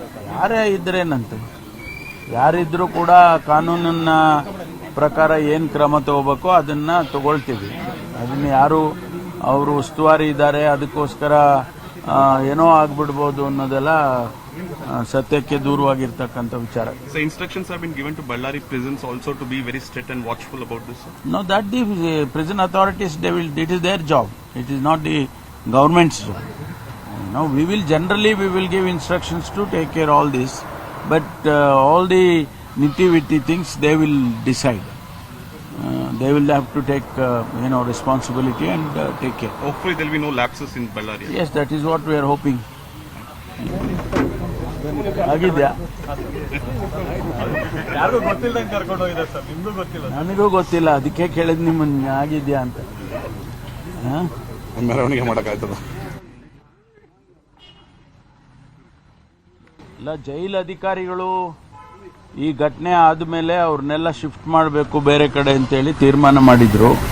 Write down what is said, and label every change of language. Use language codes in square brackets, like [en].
[kn] ಯಾರೇ ಇದ್ರೇನಂತ, ಯಾರಿದ್ರೂ ಕೂಡ ಕಾನೂನಿನ ಪ್ರಕಾರ ಏನು ಕ್ರಮ ತಗೋಬೇಕೋ ಅದನ್ನ ತಗೊಳ್ತೀವಿ. ಅದನ್ನ ಯಾರು ಅವರು ಉಸ್ತುವಾರಿ ಇದ್ದಾರೆ ಅದಕ್ಕೋಸ್ಕರ ಏನೋ ಆಗ್ಬಿಡ್ಬೋದು ಅನ್ನೋದೆಲ್ಲ ಸತ್ಯಕ್ಕೆ ದೂರವಾಗಿರ್ತಕ್ಕಂಥ ವಿಚಾರ. [en] So instructions have been given to Ballari prisons also to be very strict and watchful about this. No, that the prison authorities, it is their job. It is not the government's job. No, we will give instructions to take care all this, but all the nitty-gritty things they will decide. They will have to take responsibility and take care. Hopefully there will be no lapses in Ballari. Yes, that is what we are hoping. [kn] ಆಗಿದ್ಯಾ? ಯಾರಿಗೂ ಗೊತ್ತಿಲ್ಲದಂಗೆ ಕರ್ಕೊಂಡು ಹೋಗಿದ್ದಾರೆ sir, ನಿಮ್ಗೂ ಗೊತ್ತಿಲ್ಲ? ನನಗೂ ಗೊತ್ತಿಲ್ಲ, ಅದಕ್ಕೆ ಕೇಳಿದ್ ನಿಮ್ಮನ್ನ ಆಗಿದ್ಯಾ ಅಂತ. ಮೆರವಣಿಗೆ ಮಾಡೋಕ್ಕಾಯ್ತದ? ಇಲ್ಲ, ಜೈಲ್ ಅಧಿಕಾರಿಗಳು ಈ ಘಟನೆ ಆದಮೇಲೆ ಅವ್ರನ್ನೆಲ್ಲ ಶಿಫ್ಟ್ ಮಾಡಬೇಕು ಬೇರೆ ಕಡೆ ಅಂತೇಳಿ ತೀರ್ಮಾನ ಮಾಡಿದ್ರು.